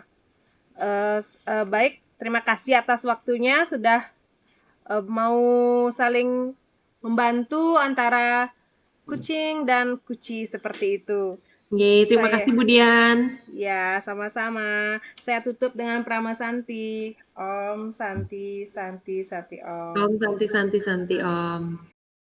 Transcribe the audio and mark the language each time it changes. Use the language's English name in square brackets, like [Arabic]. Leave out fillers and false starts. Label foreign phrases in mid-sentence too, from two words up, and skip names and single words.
[Indonesian] Baik, terima kasih atas waktunya sudah mau saling membantu antara kucing dan kuci seperti itu. Oke, terima kasih Bu Dian. Ya, sama-sama. Saya tutup dengan Prama Santi. [Sanskrit] Om Santi Santi Santi Om. Om Santi Santi Santi Om.